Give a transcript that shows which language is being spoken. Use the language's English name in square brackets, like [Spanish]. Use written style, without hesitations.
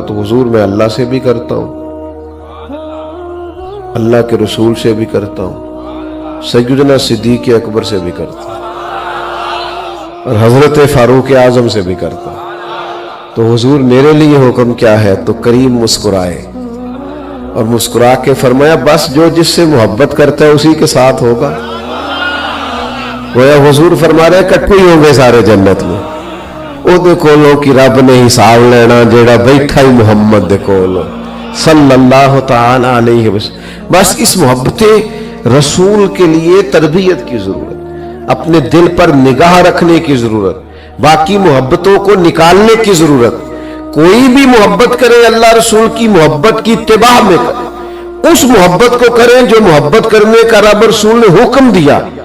[Urdu] تو حضور میں اللہ سے بھی کرتا ہوں، اللہ کے رسول سے بھی کرتا ہوں، سیدنا صدیق اکبر سے بھی کرتا ہوں، اور حضرت فاروق اعظم سے بھی کرتا ہوں. تو حضور میرے لیے حکم کیا ہے؟ تو کریم مسکرائے اور مسکرا کے فرمایا بس جو جس سے محبت کرتا ہے اسی کے ساتھ ہوگا. گویا حضور فرما رہے کٹھے ہی ہوں گے سارے جنت میں. [Punjabi] او دے کولوں کی رب نے حساب لینا جیڑا بیٹھا ہی محمد دے کولوں صلی اللہ تعالی علیہ وسلم. [Urdu] بس اس محبت رسول کے لیے تربیت کی ضرورت، اپنے دل پر نگاہ رکھنے کی ضرورت، باقی محبتوں کو نکالنے کی ضرورت. کوئی بھی محبت کرے اللہ رسول کی محبت کی اتباع میں کرے، اس محبت کو کریں جو محبت کرنے کا رب رسول نے حکم دیا.